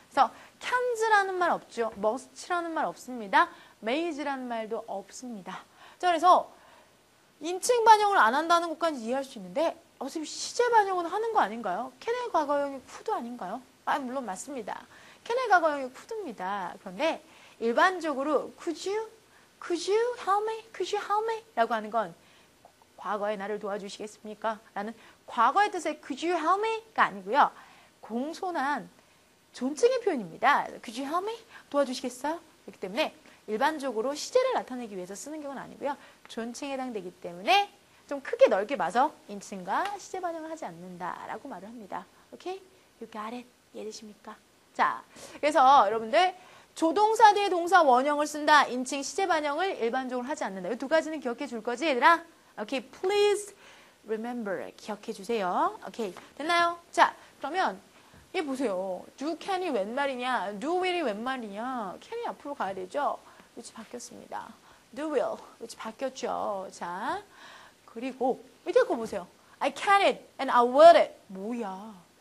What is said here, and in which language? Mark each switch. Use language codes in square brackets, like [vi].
[ko] 그래서 cans라는 말 없죠. must라는 말 없습니다. may라는 말도 없습니다. 자, 그래서 인칭 반영을 안 한다는 것까지 이해할 수 있는데 어차피 시제 반영은 하는 거 아닌가요? can의 과거형이 could도 아닌가요? 물론 맞습니다. can의 과거형이 could입니다. 그런데 일반적으로 [en] could you help me? [ko] 라고 하는 건 과거에 나를 도와주시겠습니까? 라는 과거의 뜻의 [en] could you help me? [ko] 가 아니고요. 공손한 존칭의 표현입니다. [en] could you help me? [ko] 도와주시겠어요? 그렇기 때문에 일반적으로 시제를 나타내기 위해서 쓰는 경우는 아니고요. 존칭에 해당되기 때문에 좀 크게 넓게 봐서 인칭과 시제 반영을 하지 않는다라고 말을 합니다. [en] 오케이? You got it? [ko] 이해되십니까? 자, 그래서 여러분들 조동사 뒤에 동사 원형을 쓴다. 인칭 시제 반영을 일반적으로 하지 않는다. 이 두 가지는 기억해 줄 거지, 얘들아? [en] 오케이, please remember. [ko] 기억해 주세요. 오케이, 됐나요? 자, 그러면 얘 보세요. do can이 웬 말이냐? do will이 웬 말이냐? can이 앞으로 가야 되죠? 위치 바뀌었습니다. do will. 위치 바뀌었죠. 자, 그리고 밑에 거 보세요. [en] I can it and I will it. [ko] 뭐야?